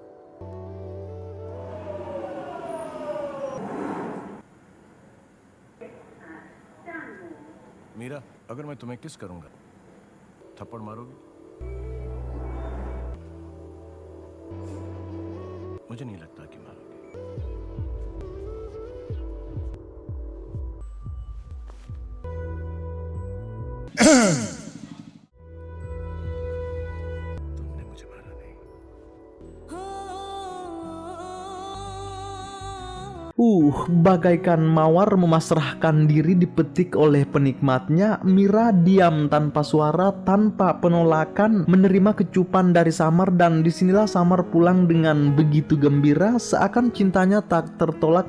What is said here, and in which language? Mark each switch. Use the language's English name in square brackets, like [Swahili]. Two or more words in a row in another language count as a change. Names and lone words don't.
[Hindi] मीरा अगर मैं तुम्हें किस करूंगा थप्पड़ मारोगी मुझे नहीं लगता कि मारोगे तुमने मुझे मारा नहीं [Indonesian] Bagaikan mawar memasrahkan diri dipetik oleh penikmatnya, Mira diam tanpa suara, tanpa penolakan, menerima kecupan dari Samar. Dan disinilah Samar pulang dengan begitu gembira, seakan cintanya tak tertolak.